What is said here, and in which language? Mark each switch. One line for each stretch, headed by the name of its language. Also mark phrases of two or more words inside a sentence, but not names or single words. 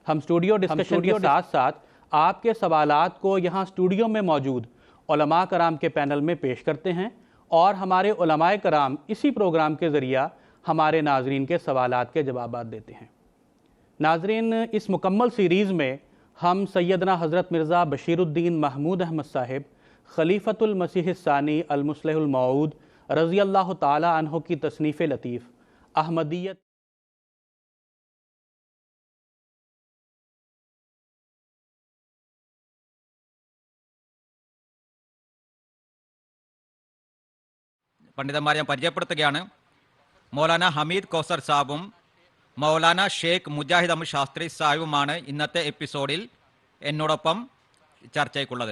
Urdu: ہم اسٹوڈیو ڈسکشن کے ساتھ ساتھ آپ کے سوالات کو یہاں اسٹوڈیو میں موجود علماء کرام کے پینل میں پیش کرتے ہیں اور ہمارے علماء کرام اسی پروگرام کے ذریعہ ہمارے ناظرین کے سوالات کے جوابات دیتے ہیں۔ ناظرین، اس مکمل سیریز میں ہم سیدنا حضرت مرزا بشیر الدین محمود احمد صاحب خلیفۃ المسیح الثانی المصلح الموعود رضی اللہ تعالی عنہ کی تصنیف لطیف احمدیت
Malayalam: പണ്ഡിതന്മാരെ ഞാൻ പരിചയപ്പെടുത്തുകയാണ്. മൗലാന ഹമീദ് കൗസർ സാബും മൗലാന ഷേഖ് മുജാഹിദ് അഹമ്മദ് ശാസ്ത്രി സാഹിബുമാണ് ഇന്നത്തെ എപ്പിസോഡിൽ എന്നോടൊപ്പം ചർച്ചയ്ക്കുള്ളത്.